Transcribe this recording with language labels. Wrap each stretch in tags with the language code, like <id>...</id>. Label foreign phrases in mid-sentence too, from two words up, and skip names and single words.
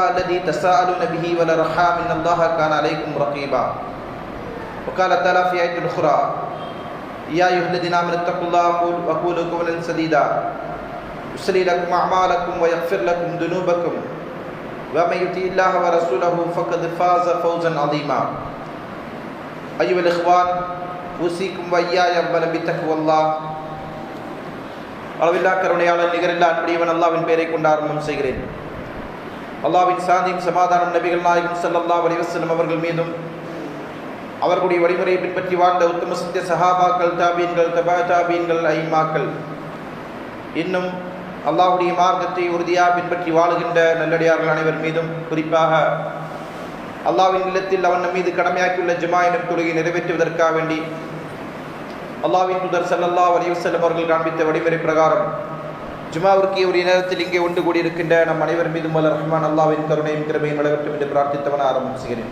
<ar>الذي تساءلون به والأرحام إن الله كان عليكم رقيبا وقال تعالى في آية أخرى يا أيها الذين آمنوا اتقوا الله وقولوا قولا سديدا يصلح لكم أعمالكم ويغفر لكم ذنوبكم ومن يطع الله ورسوله فقد فاز فوزا عظيما أيها الإخوان أوصيكم وإياي أولا بتقوى الله</ar> <ta>அளவில்லா கருணையாளர் நிகரில்லா அன்புடையவன் அல்லாஹ்வின் பெயரை கொண்டு ஆரம்பம் செய்கிறேன். அல்லாஹ்வின் சாந்தியும் சமாதானம் நபிகள் நாயகம்</ta> <ar>صلى الله عليه وسلم</ar> <ta>அவர்கள் மீதும் அவர்களுடைய வழிமுறையை பின்பற்றி வாழ்ந்த உத்தம சத்திய சஹாபாக்கள், தாபீன்கள், தபா தாபீன்கள், ஐமாக்கள், இன்னும் அல்லாஹ்வுடைய மார்க்கத்தை உறுதியாக பின்பற்றி வாழுகின்ற நல்லடியார்கள் அனைவர் மீதும், குறிப்பாக அல்லாஹ்வின் இல்லத்தில் அவன் மீது கடமையாக்கியுள்ள ஜுமா எனும் தொழுகையை நிறைவேற்றுவதற்காக வேண்டி அல்லாஹ்வின் தூதர்</ta> <ar>صلى الله عليه وسلم</ar> <ta>அவர்கள் காண்பித்த வழிமுறை பிரகாரம் ஜுமாவிற்கு ஒரு நேரத்தில் இங்கே ஒன்று கூடியிருக்கின்ற நம் அனைவர் மீதும் வல்ல ரஹ்மான் அல்லாஹ்வின் கருணையும் கிருபையும் வழங்கட்டும் என்று பிரார்த்தித்தவன் ஆரம்பம் செய்கிறேன்.</ta>